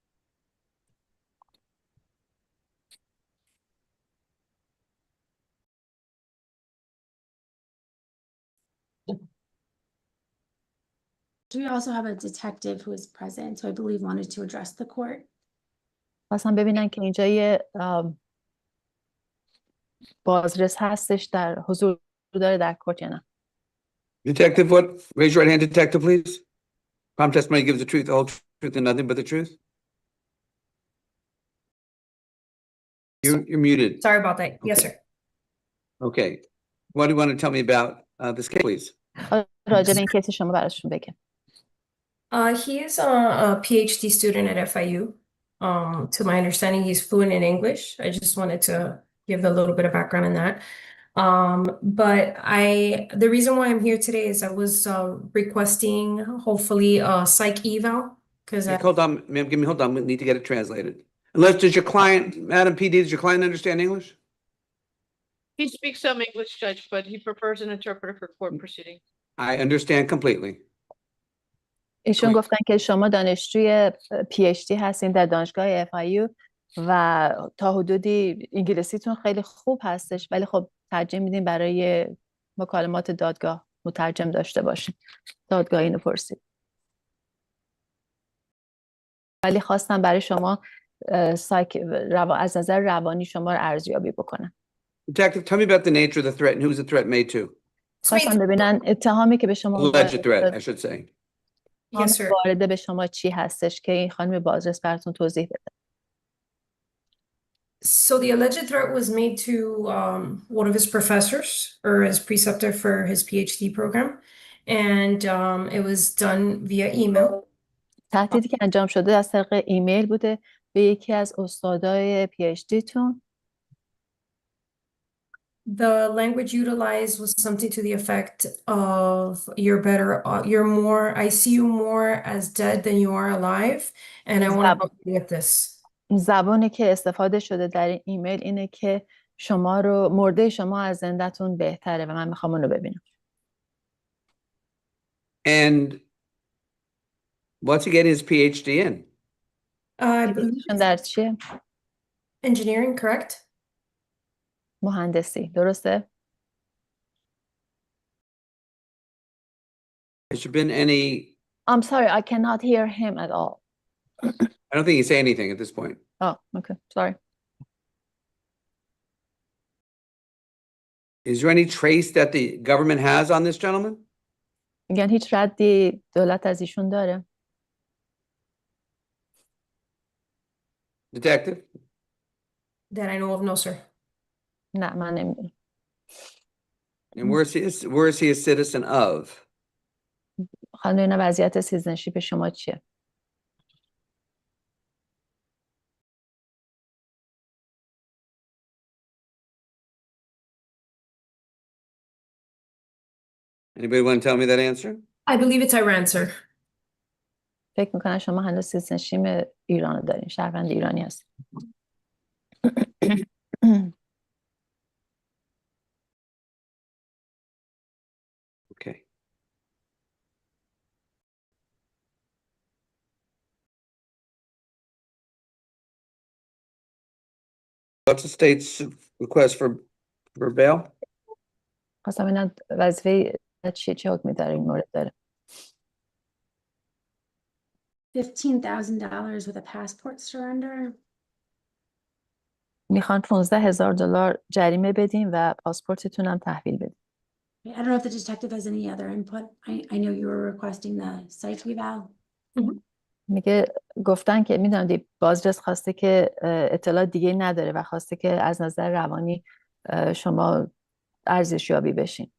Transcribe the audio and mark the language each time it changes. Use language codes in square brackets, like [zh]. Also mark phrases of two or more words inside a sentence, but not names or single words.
[en] Do we also have a detective who is present, who I believe wanted to address the court? [fa] Hasan ببینن که اینجا یه بازرس هستش در حضور داره در کورت یا نه. [en] Detective, what? Raise your right hand, detective, please. Prompt testimony gives the truth, the whole truth, and nothing but the truth. You're muted. Sorry about that. Yes, Okay. sir. Okay. What do you want to tell me about this case, please? [fa] راجع به این کیس شما براشون بگم. [en] He is a PhD student at FIU. To my understanding, he's fluent in English. I just wanted to give a little bit of background on that. But the reason why I'm here today is I was requesting hopefully a psych eval because Hold on, ma'am, hold on. We need to get it translated. Unless, does your client, Madam PD, does your client understand English? He speaks some English, Judge, but he prefers an interpreter for court proceedings. I understand completely. [fa] ایشون گفتن که شما دانشجوی PhD هستین در دانشگاه FIU و تا حدودی انگلیسیتون خیلی خوب هستش، ولی خب ترجیح میدین برای مکالمات دادگاه مترجم داشته باشین. دادگاه اینو پرسید. ولی خواستم برای شما از نظر روانی شما رو ارزیابی بکنم. [en] Detective, tell me about the nature of the threat and who was the threat made to. [fa] خواستم ببینن اتهامی که به شما [en] Alleged threat, I should say. Yes, sir. [fa] وارده به شما چی هستش که این خانم بازرس براتون توضیح بده. [en] So the alleged threat was made to one of his professors or his preceptor for his PhD program, and it was done via email. [fa] تهدیدی که انجام شده از طریق ایمیل بوده به یکی از استادای PhD تون. [en] The language utilized was something to the effect of I see you more as dead than you are alive, and I want to help you with this. [fa] زبانی که استفاده شده در این ایمیل اینه که مرده شما از زنده‌تون بهتره و من میخوام اون رو ببینم. [en] And what's he getting his PhD in? I believe [fa] در چیه؟ [en] engineering, correct? [fa] مهندسی، درسته؟ [en] Has there been any? I'm sorry, I cannot hear him at all. I don't think he say anything at this point. Oh, okay, sorry. Is there any trace that the government has on this gentleman? [fa] میگن هیچ ردی دولت از ایشون داره؟ [en] Detective? That I know of, no, sir. [fa] نه من نمیدونم. [en] And where is he a citizen of? [fa] خانم وضعیت سیتیزنشیپ شما چیه؟ [en] Anybody want to tell me that answer? I believe it's Iran, sir. [fa] فکر میکنم شما هنوز سیتیزنشیپ ایران رو دارین، شهروند ایرانی هست. [en] Okay. What's the state's request for bail? [fa] خواستم ببینم وظیفه چه حکمی در این مورد داره. [en] $15,000 with a passport surrender. [fa] میخوان $15,000 جریمه بدین و پاسپورتتون هم تحویل بدین. [en] I don't know if the detective has any other input. I know you were requesting the psych eval. [fa] میگه گفتن که میدونم بازرس خواسته که اطلاع دیگه نداره و خواسته که از نظر روانی شما ارزشیابی بشین.